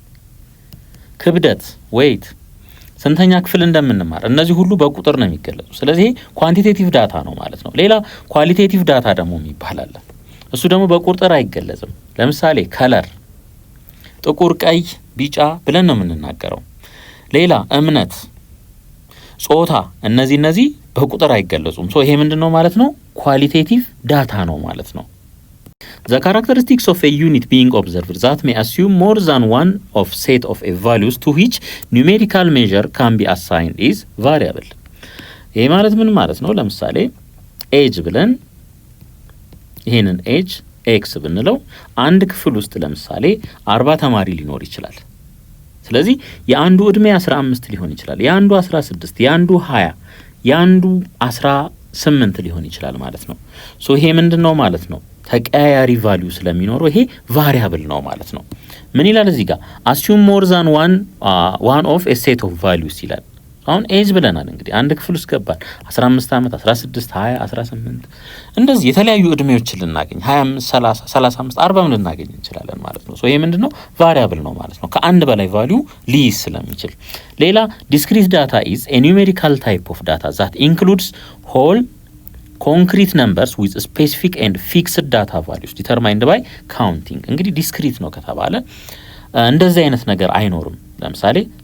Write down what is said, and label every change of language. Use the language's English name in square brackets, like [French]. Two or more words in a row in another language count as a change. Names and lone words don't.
[Amharic] ክብደት ዌይት፣ ስንተኛ ክፍል እንደምንማር እነዚህ ሁሉ በቁጥር ነው የሚገለጹ። ስለዚህ [English] quantitative data [Amharic] ነው ማለት ነው። ሌላ [English] qualitative data [Amharic] ደግሞ የሚባል አለ። እሱ ደግሞ በቁጥር አይገለጽም። ለምሳሌ ከለር ጥቁር፣ ቀይ፣ ቢጫ ብለን ነው የምንናገረው። ሌላ እምነት፣ ጾታ እነዚህ በቁጥር አይገለጹም። ይሄ ምንድነው ማለት ነው? [English] qualitative data [Amharic] ነው ማለት ነው። [English] The characteristics of a unit being observed that may assume more than one of set of a values to which numerical measure can be assigned is variable። [Amharic] ይሄ ማለት ምን ማለት ነው? ለምሳሌ ኤጅ ብለን ይሄንን [English] age x [Amharic] ብንለው አንድ ክፍል ውስጥ ለምሳሌ 40 ተማሪ ሊኖር ይችላል። ስለዚህ የአንዱ እድሜ 15 ሊሆን ይችላል፣ የአንዱ 16፣ የአንዱ 20፣ የአንዱ 18 ሊሆን ይችላል ማለት ነው። ይሄ ምንድነው ማለት ነው? ተቀያያሪ ቫልዩ ስለሚኖረው ይሄ ቫሪያብል ነው ማለት ነው። ምን ይላል እዚህ ጋር? [English] assume more than one of a set of values [Amharic] ይላል። አሁን ኤጅ ብለናል። እንግዲህ አንድ ክፍል ውስጥ ገባን 15 ዓመት፣ 16፣ 20፣ 18 እንደዚህ የተለያዩ እድሜዎችን ልናገኝ 25፣ 30፣ 35፣ 40 ልናገኝ እንችላለን ማለት ነው። ይሄ ምንድነው? ቫሪያብል ነው ማለት ነው። ከአንድ በላይ ቫልዩ ሊይዝ ስለሚችል። ሌላ [English] discrete data is a numerical type of data that includes whole concrete numbers with specific and fixed data values determined by counting። [Amharic] እንግዲህ ዲስክሪት ነው ከተባለ እንደዚህ አይነት ነገር አይኖርም። ለምሳሌ